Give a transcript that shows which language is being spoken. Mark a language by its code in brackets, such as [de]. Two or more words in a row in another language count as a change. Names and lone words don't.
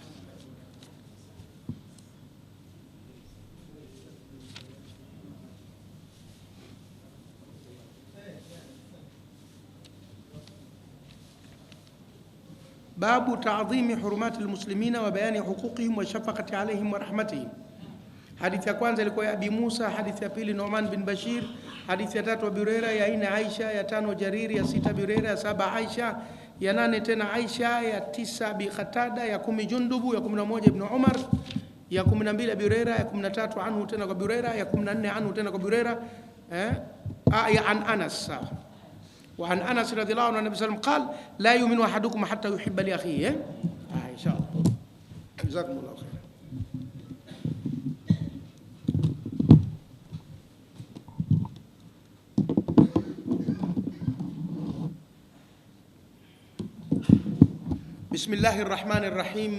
[ar] باب تعظيم حرمات المسلمين وبيان حقوقهم وشفقة عليهم ورحمتهم. [sw] Hadithi ya kwanza ilikuwa ya Abi Musa, hadithi ya pili Nu'man bin Bashir, hadithi ya tatu Abi Huraira, ya nne Aisha, ya tano Jariri, ya sita Abi Huraira, ya saba Aisha, ya nane tena Aisha, ya tisa Abi Qatada, ya 10 Jundubu, ya 11 Ibn Umar, ya 12 Abi Huraira, ya 13 anhu tena kwa Abi Huraira, ya 14 anhu tena kwa Abi Huraira, ya an Anas. [ar] وعن أنس رضي الله عنه النبي صلى الله عليه وسلم قال لا يؤمن أحدكم حتى يحب لأخيه. إن شاء الله. جزاكم الله خير. بسم الله الرحمن الرحيم.